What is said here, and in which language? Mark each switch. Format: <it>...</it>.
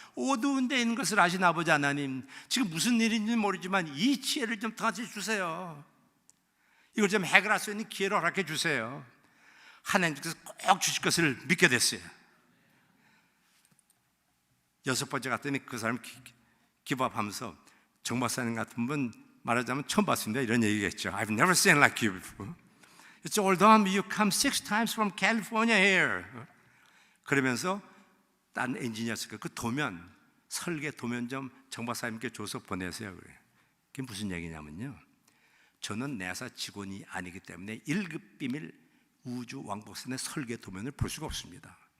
<ko>어두운 데 있는 것을 아신 아버지 하나님, 지금 무슨 일인지 모르지만 이 지혜를 좀 다시 주세요. 이걸 좀 해결할 수 있는 기회를 허락해 주세요. 하나님께서 꼭 주실 것을 믿게 됐어요. 6번째 갔더니 그 사람 기밥하면서, 정 박사님 같은 분 말하자면 처음 봤습니다 이런 얘기겠죠.</ko> <en>I've never seen like you before. It's all done. You come 6 times from California here.</en> <ko>그러면서 딴 엔지니어스가 그 도면, 설계 도면 좀 정 박사님께 줘서 보내세요. 그래요. 그게 무슨 얘기냐면요, 저는 나사 직원이 아니기 때문에 1급 비밀 우주 왕복선의 설계 도면을 볼 수가 없습니다.</ko>